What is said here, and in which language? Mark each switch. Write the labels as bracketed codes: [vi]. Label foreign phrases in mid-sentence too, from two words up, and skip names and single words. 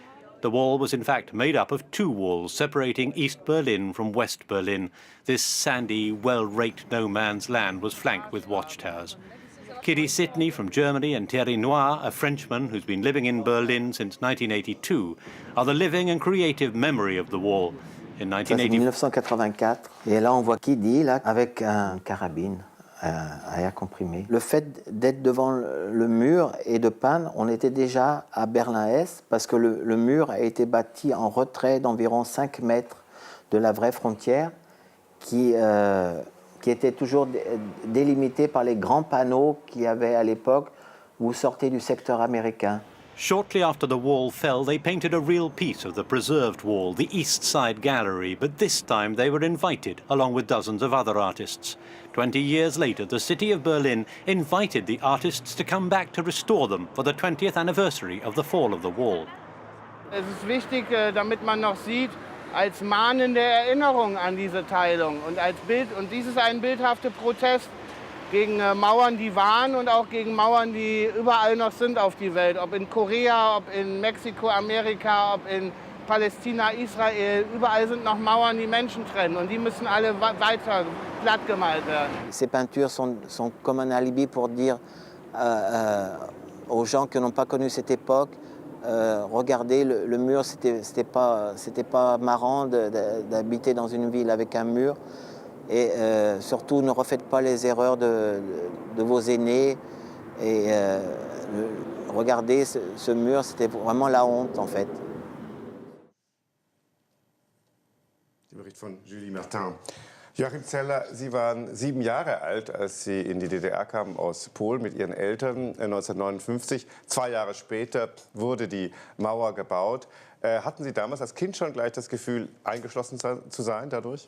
[en] The wall was in fact made up of 2 walls separating East Berlin from West Berlin. This sandy, well-raked no-man's land was flanked with watchtowers. Kitty Sidney from Germany and Thierry Noir, a Frenchman who's been living in Berlin since 1982, are the living and creative memory of the wall. In 1984, [fr] et là on voit Kitty là, avec un carabine à air comprimé. Le fait d'être devant le mur et de peindre, on était déjà à Berlin-Est parce que le mur a été bâti en retrait d'environ 5 mètres de la vraie frontière qui était toujours délimitée par les grands panneaux qu'il y avait à l'époque où vous sortez du secteur américain. [en] Shortly after the wall fell, they painted a real piece of the preserved wall, the East Side Gallery, but this time they were invited, along with dozens of other artists. 20 years later, the city of Berlin invited the artists to come back to restore them for the 20th anniversary of the fall of the wall. [de] Es ist wichtig, damit man noch sieht, als mahnende Erinnerung an diese Teilung und als Bild. Und dies ist ein bildhafter Protest gegen Mauern, die waren und auch gegen Mauern, die überall noch sind auf die Welt. Ob in Korea, ob in Mexiko, Amerika, ob in Palästina, Israel. Überall sind noch Mauern, die Menschen trennen und die müssen alle weiter platt gemalt werden. [fr] Ces peintures sont comme un alibi pour dire aux gens qui n'ont pas connu cette époque, regardez, le mur, c'était pas marrant d'habiter dans une ville avec un mur. Et surtout, ne refaites pas les erreurs de vos aînés. Et regardez, ce mur, c'était vraiment la honte, en fait. [de] Der Bericht von Julie Martin. Joachim Zeller, Sie waren 7 Jahre alt, als Sie in die DDR kamen aus Polen mit Ihren Eltern 1959. 2 Jahre später wurde die Mauer gebaut. Hatten Sie damals als Kind schon gleich das Gefühl, eingeschlossen zu sein dadurch?